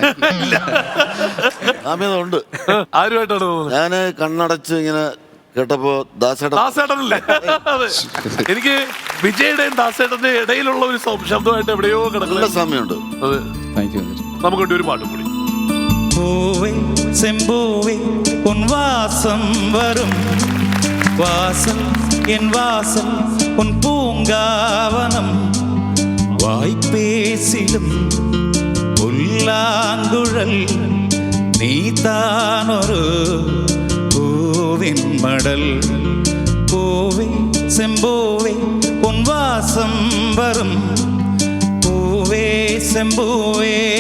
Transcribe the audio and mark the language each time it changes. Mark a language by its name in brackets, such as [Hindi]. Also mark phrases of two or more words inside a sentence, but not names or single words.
[Malayalam] സാമ്യത ഉണ്ട്. ആരുമായിട്ടാണ്? ഞാൻ കണ്ണടച്ച് ഇങ്ങനെ കേട്ടപ്പോ ദാസേട്ടനല്ലേ? എനിക്ക് വിജയുടെയും ദാസേട്ടന്റെ ഇടയിലുള്ള ഒരു ശബ്ദമായിട്ട് എവിടെയോ കിടക്കുന്ന സാമ്യമുണ്ട്. അതെ. നമുക്ക് ഒരു പാട്ടും കൂടി. [Tamil] பூவே செம்பூவே உன் வாசம் வரும் வாசல் என் வாசல் உன் பூங்காவனம் வாய்ப்பேசிலும் புல்லாங்குழல் நீதானொரு பூவின் மடல் பூவே செம்பூவே உன் வாசம் வரும் பூவே செம்பூவே.